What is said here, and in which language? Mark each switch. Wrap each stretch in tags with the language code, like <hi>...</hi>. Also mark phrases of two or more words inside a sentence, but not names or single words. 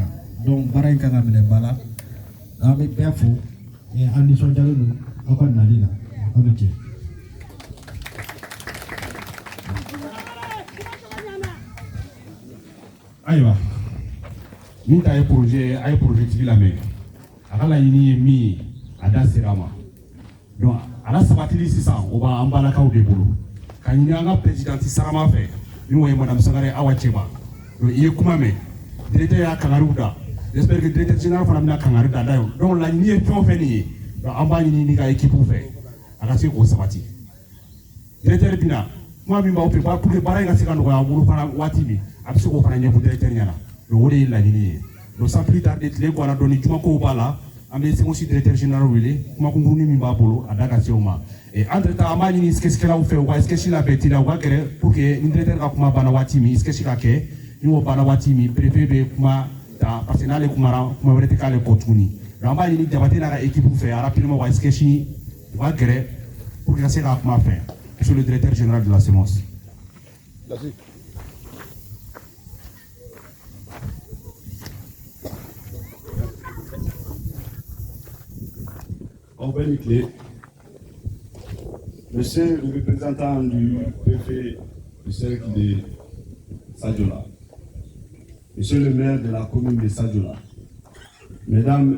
<fr>Donc, Baraika Gamene Bala, avec Perfo, et Anderson Jalou, Okan Nalina, on le tient. Aïwa, nous avons un projet qui est là. Alors, il y a</fr> <bm>mis a da sera ma donc ala sabatili sisan o b'an balakaw de bolo ka ɲini an ka présidente sarama fɛ n'o ye madame Sangare Awa Cɛba donc i ye kuma mɛn directeur y'a kangariw da</bm> <fr>j'espère que directeur général</fr> <bm>fana bɛna kangari da ye donc laɲini ye fɛn o fɛn nin ye donc an b'a ɲini n'i ka équipe fɛ a ka se k'o sabati directeur bina kuma min b'aw fɛ</bm> <fr>pour que</fr> <bm>baara in ka se ka nɔgɔya bolo fana waati min a bɛ se k'o fana ɲɛfɔ directeur ɲɛna donc o de ye laɲini ye donc</bm> <fr>sans plus tarder</fr> <bm>tile ganna dɔɔni jumakow b'a la an bɛ semosi</bm> <fr>directeur général</fr> <bm>wele kuma kunkurunin min b'a bolo a da ka se o ma</bm> <fr>entre temps</fr> <bm>an b'a ɲini sketchkɛlaw fɛ u ka sketch labɛn teliya u ka gɛrɛ</bm> <fr>pour que</fr> <bm>ni directeur ka kuma banna waati min sketch ka kɛ ni o banna waati min préfet bɛ kuma ta</bm> <fr>parce que</fr> <bm>n'ale kumara kuma wɛrɛ tɛ k'ale kɔ tuguni donc an b'a ɲini Jabate n'a ka équipe fɛ rapidement u ka sketch u ka gɛrɛ</bm> <fr>pour que</fr> <bm>ka se k'a kuma fɛ</bm> <fr>monsieur le directeur général de la SEMOS. Merci. Monsieur le représentant du préfet du cercle de Sadiola, Monsieur le maire de la commune de Sadiola, Mesdames</fr>